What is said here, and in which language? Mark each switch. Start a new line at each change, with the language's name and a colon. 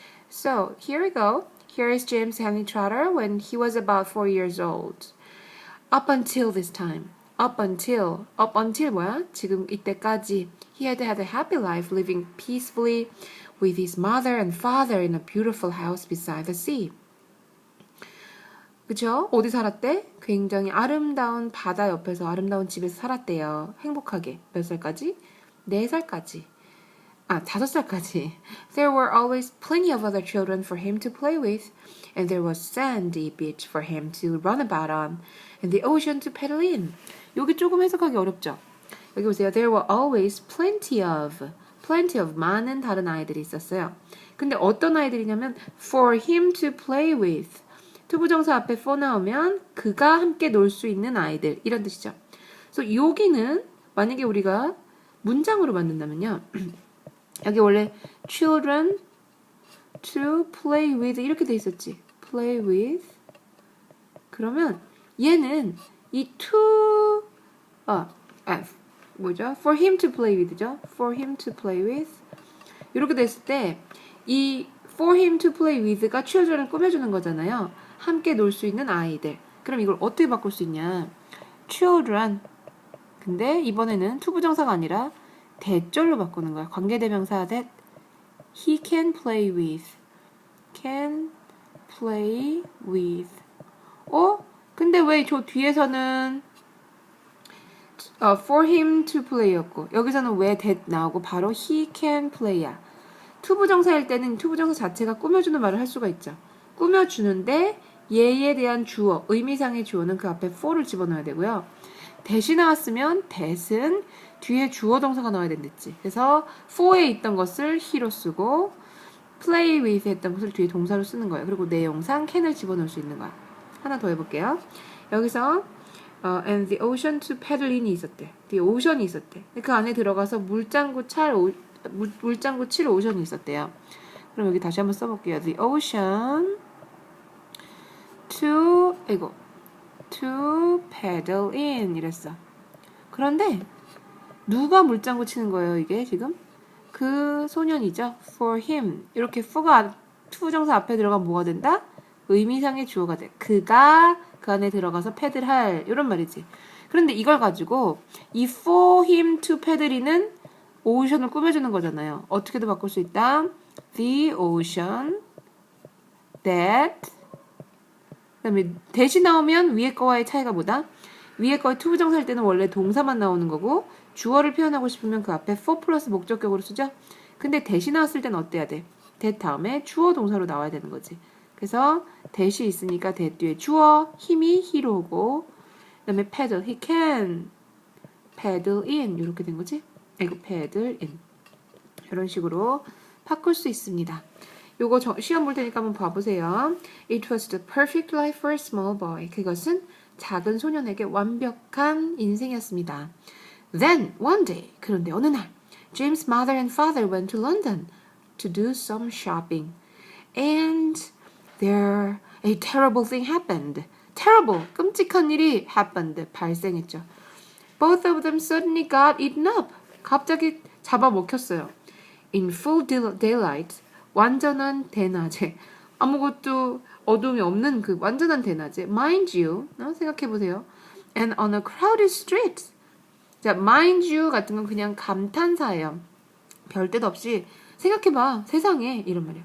English: So here we go. Here is James Henry Trotter when he was about 4 years old. Up until this time. Up until
Korean: 뭐야? 지금 이때까지.
English: He had a happy life living peacefully with his mother and father in a beautiful house beside the sea.
Korean: 그쵸? 어디 살았대? 굉장히 아름다운 바다 옆에서 아름다운 집에서 살았대요. 행복하게. 몇 살까지? 4살까지. 5살까지.
English: There were always plenty of other children for him to play with, and there was sandy beach for him to run about on, and the ocean to paddle in.
Korean: 여기 조금 해석하기 어렵죠? 여기 보세요.
English: There were always plenty of
Korean: 많은 다른 아이들이 있었어요. 근데 어떤 아이들이냐면
English: for him to play with.
Korean: 투부정사 앞에 for 나오면 그가 함께 놀 수 있는 아이들 이런 뜻이죠. 그래서 여기는 만약에 우리가 문장으로 만든다면요. 여기 원래
English: children to play with
Korean: 이렇게 돼 있었지.
English: play with.
Korean: 그러면 얘는 이 to 뭐죠?
English: for him to play with죠. for him to play with.
Korean: 이렇게 됐을 때 이
English: for him to play with가 children을
Korean: 꾸며주는 거잖아요. 함께 놀 수 있는 아이들. 그럼 이걸 어떻게 바꿀 수 있냐?
English: children.
Korean: 근데 이번에는 투부정사가 아니라 대절로 바꾸는 거야. 관계대명사
English: that he can play with. can play with.
Korean: 근데 왜 저 뒤에서는
English: for him to play
Korean: 였고 여기서는 왜 that 나오고 바로
English: he can play
Korean: 야. 투부정사일 때는 투부정사 자체가 꾸며주는 말을 할 수가 있죠. 꾸며주는데 얘에 대한 주어, 의미상의 주어는 그 앞에 for를 집어넣어야 되고요. that이 나왔으면 that은 뒤에 주어 동사가 나와야 된댔지. 그래서 for에 있던 것을 he로 쓰고 play with 했던 것을 뒤에 동사로 쓰는 거예요. 그리고 내용상 can을 집어넣을 수 있는 거야. 하나 더 해볼게요. 여기서
English: and the ocean to paddle in
Korean: 이 있었대. the ocean이 있었대. 그 안에 들어가서 물장구 칠 오션이 있었대요. 그럼 여기 다시 한번 써볼게요.
English: the ocean to paddle in
Korean: 이랬어. 그런데 누가 물장구 치는 거예요, 이게 지금? 그 소년이죠.
English: for him.
Korean: 이렇게 for가 투정사 앞에 들어가면 뭐가 된다? 의미상의 주어가 돼. 그가 그 안에 들어가서 패들할 이런 말이지. 그런데 이걸 가지고 이
English: for him to paddle in
Korean: 은 오션을 꾸며주는 거잖아요. 어떻게도 바꿀 수 있다. The ocean that 그다음에 대시 나오면 위에 거와의 차이가 뭐다? 위에 거의 투부정사일 때는 원래 동사만 나오는 거고 주어를 표현하고 싶으면 그 앞에 for 플러스 목적격으로 쓰죠? 근데 대시 나왔을 때는 어때야 돼? that 다음에 주어 동사로 나와야 되는 거지. 그래서 대시 있으니까 that 뒤에 주어 힘이 he로고 그 다음에 paddle,
English: he can paddle in
Korean: 이렇게 된 거지? 이거 paddle in 이런 식으로 바꿀 수 있습니다. 요거 시험 볼 테니까 한번 봐보세요.
English: It was the perfect life for a small boy.
Korean: 그것은 작은 소년에게 완벽한 인생이었습니다.
English: Then, one day,
Korean: 그런데 어느 날,
English: James' mother and father went to London to do some shopping. And there, a terrible thing happened.
Korean: Terrible, 끔찍한 일이 happened, 발생했죠.
English: Both of them suddenly got eaten up.
Korean: 갑자기 잡아먹혔어요.
English: In full daylight,
Korean: 완전한 대낮에, 아무것도 어둠이 없는 그 완전한 대낮에,
English: mind you,
Korean: 생각해보세요.
English: And on a crowded street.
Korean: 자, mind you 같은 건 그냥 감탄사예요. 별 뜻 없이 생각해봐, 세상에 이런 말이에요.